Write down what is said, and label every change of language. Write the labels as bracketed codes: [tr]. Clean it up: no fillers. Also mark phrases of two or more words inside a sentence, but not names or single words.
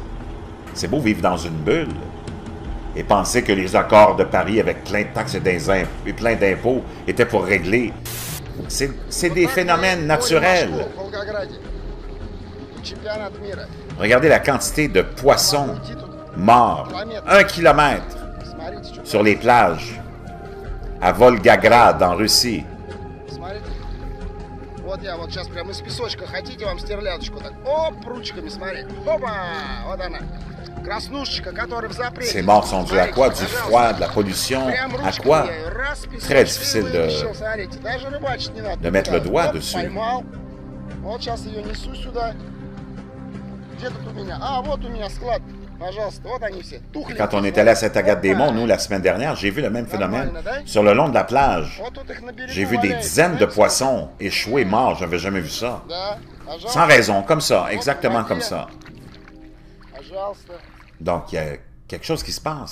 [fr] C'est beau vivre dans une bulle et penser que les accords de Paris avec plein de taxes et plein d'impôts étaient pour régler. C'est des phénomènes naturels. Regardez la quantité de poissons morts. 1 kilomètre sur les plages à Volgograd, en Russie. [ru] Вот я вот сейчас прямо из песочка, хотите вам стерлядочку так, оп, ручками, смотри, опа, вот она, краснушечка, которая в запрете. [fr] Ces morts sont dus à quoi? Du froid, de la pollution, à quoi? Très difficile de mettre le doigt dessus. [ru] Поймал, вот сейчас ее несу сюда, где тут у меня, а, вот у меня склад. [fr] Quand on est allé à Saint-Agathe-des-Monts, nous, la semaine dernière, j'ai vu le même phénomène sur le long de la plage. J'ai vu des dizaines de poissons échoués, morts. Je n'avais jamais vu ça. Sans raison, comme ça, exactement comme ça. Donc, il y a quelque chose qui se passe.